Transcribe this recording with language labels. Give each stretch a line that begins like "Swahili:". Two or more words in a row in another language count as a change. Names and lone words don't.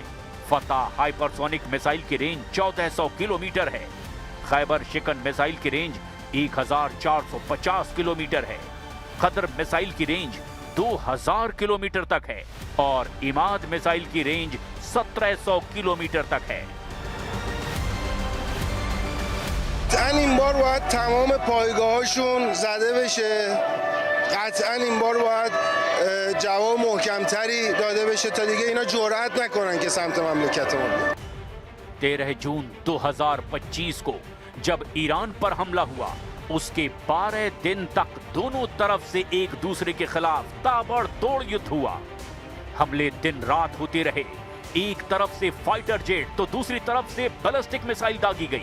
Hindi: फत्ता हाइपरसोनिक मिसाइल की रेंज 1400 किलोमीटर है। खैबर शिकन मिसाइल की रेंज 1450 किलोमीटर है। कद्र मिसाइल की रेंज 2000 किलोमीटर तक है और इमाद मिसाइल की रेंज 1700 किलोमीटर तक है।
Persian: این بار باید تمام پایگاهاشون زده بشه. قطعا این بار باید جواب محکمتری داده بشه تا دیگه اینا جرئت نکنن که سمت مملکتمون بیان.
Hindi: 13 जून 2025 को जब ईरान पर हमला हुआ उसके 12 दिन तक दोनों तरफ से एक दूसरे के खिलाफ ताबड़तोड़ युद्ध हुआ। हमले दिन रात होते रहे। एक तरफ से फाइटर जेट तो दूसरी तरफ से बैलिस्टिक मिसाइल दागी गई।